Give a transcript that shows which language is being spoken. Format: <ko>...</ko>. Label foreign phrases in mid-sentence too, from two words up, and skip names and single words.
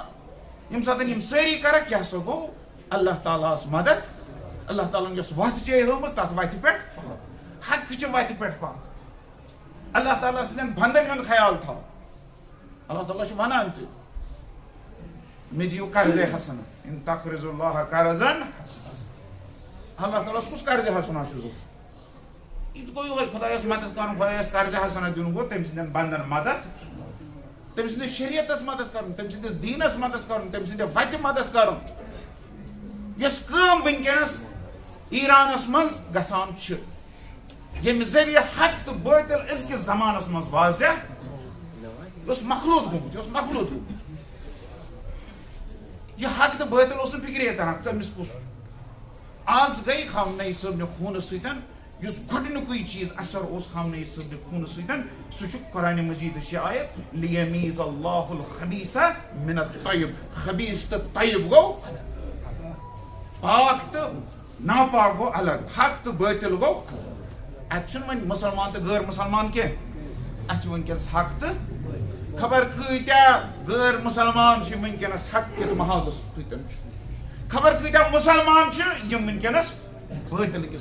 <ks>ییٚمہِ ساتہٕ یِم سٲری کرکھ کیٛاہ سا گوٚو؟ اللہ تعالیٰ ہس مدد. اللہ تعالیٰ ہن یۄس وتھ چھے ہٲومٕژ تتھ وتہِ پٮ۪ٹھ، حقچہِ وتہِ پٮ۪ٹھ پکھ. اللہ تعالیٰ سٕنٛدٮ۪ن بنٛدن ہُنٛد خیال تھاو. اللہ تعالیٰ چھُ ونان تہِ مےٚ دِیِو قرضے حسن،</ks> <ar>ان تقرضوا اللہ قرضا حسنا.</ar> <ks>اللہ تعالیٰ ہس کُس قرضے حسنا چھُ ضروٗرت؟ یہ گو یہ خدایس مدد کرن خدایس قرض حسنہ دین گو تم سندن بندن مدد تم سندس شریعتس مدد کرن تم سندس دینس مدد کرن تم سند وتہ مدد کرن یس کام ونکینس ایرانس مز گژھان چھ یم ذریعہ حق تو باطل ازکس زمانس مز واضح اس مخلوط گومت یہ حق تو باطل اس فکرے تران کمس کس آز گئی خامنئی صٲبنہِ خوٗنہٕ سۭتۍ یُس گۄڈنیُکُے چیٖز اثر اوس خامنئی صٲبنہِ خوٗنہٕ سۭتۍ سُہ چھُ قرآنِ مجیدٕچ یہِ آیت</ks> <ar>لیمیٖز اللہ الخبیث من الطیب</ar> <ks>خبیث تہٕ طیب گوٚو پاک تہٕ ناپاک گوٚو الگ حق تہٕ باطل گوٚو اتہِ چھُنہٕ وۄنۍ مُسلمان تہٕ غٲر مُسلمان کینٛہہ اتہِ چھُ وٕنکیٚنس حق تہٕ خبر کۭتیاہ غٲر مُسلمان چھِ وٕنکیٚنس حق کِس محاذس سۭتۍ خبر کۭتیاہ مُسلمان چھِ یِم وٕنکیٚنس باطل کِس</ks>